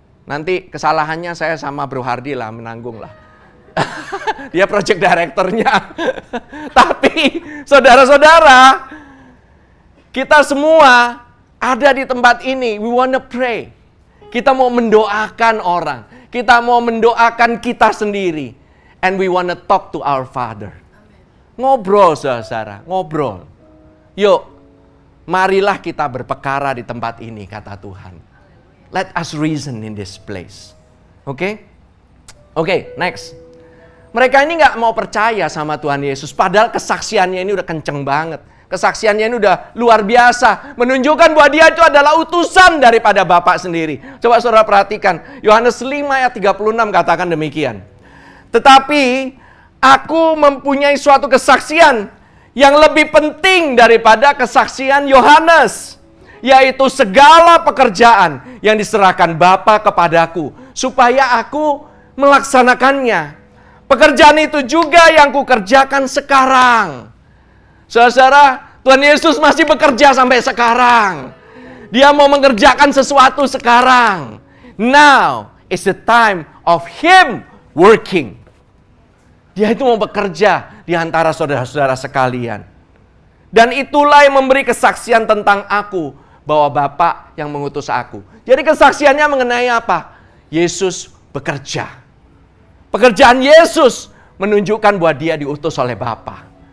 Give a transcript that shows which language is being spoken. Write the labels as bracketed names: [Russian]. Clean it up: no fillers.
[Indonesian] Nanti kesalahannya saya sama Bro Hardi lah, menanggung lah. Dia project directornya. Tapi saudara-saudara, kita semua ada di tempat ini. [English] We wanna pray. [Indonesian] Kita mau mendoakan orang. Kita mau mendoakan kita sendiri. [English] And we wanna talk to our Father. [Indonesian] Ngobrol saudara, ngobrol. Yuk, marilah kita berpekara di tempat ini, kata Tuhan. [English] Let us reason in this place. [Indonesian] Oke? Oke, next. Mereka ini gak mau percaya sama Tuhan Yesus. Padahal kesaksiannya ini udah kenceng banget. Kesaksiannya ini udah luar biasa. Menunjukkan bahwa dia itu adalah utusan daripada Bapa sendiri. Coba saudara perhatikan. Yohanes 5 ayat 36 katakan demikian. Tetapi aku mempunyai suatu kesaksian yang lebih penting daripada kesaksian Yohanes. Yaitu segala pekerjaan yang diserahkan Bapa kepadaku. Supaya aku melaksanakannya. Pekerjaan itu juga yang kukerjakan sekarang. Saudara, Tuhan Yesus masih bekerja sampai sekarang. Dia mau mengerjakan sesuatu sekarang. [English] Now is the time of Him working. [Indonesian] Dia itu mau bekerja di antara saudara-saudara sekalian. Dan itulah yang memberi kesaksian tentang aku, bahwa Bapa yang mengutus aku. Jadi kesaksiannya mengenai apa? Yesus bekerja. Pekerjaan Yesus menunjukkan bahwa dia diutus oleh Bapa.